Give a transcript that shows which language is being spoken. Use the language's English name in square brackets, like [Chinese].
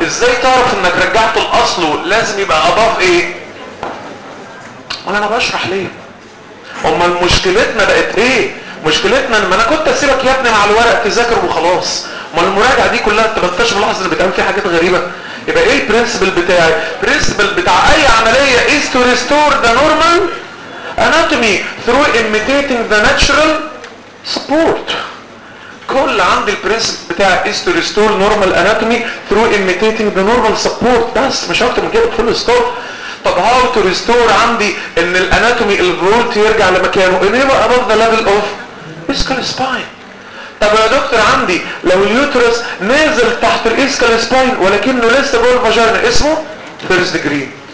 [Arabic] ازاي تعرف انك رجعته لاصله؟ لازم يبقى اضاف ايه؟ انا بشرح ليه؟ امال مشكلتنا بقت ايه؟ مشكلتنا ان انا كنت اسيبك يا ابني مع الورق تذاكر وخلاص. امال المراجعه دي كلها انت ما انتش ملاحظ ان بتعمل فيها حاجات غريبه؟ يبقى ايه البرنسبل بتاعي؟ البرنسبل بتاع اي عمليه is to restore the normal anatomy through imitating the natural support. [English] كل عندي البرنسيب بتاع is to restore normal anatomy through imitating the normal support. [Arabic] بس مش اكتر من كده فول ستوب. طب how to restore عندي ان الاناتومي الفولت يرجع لمكانه ان يبقى above the level of iskal spine. طب يا دكتور عندي لو اليوترس نازل تحت الاسكال سباين ولكنه لسه جوه الفاجينا اسمه first degree.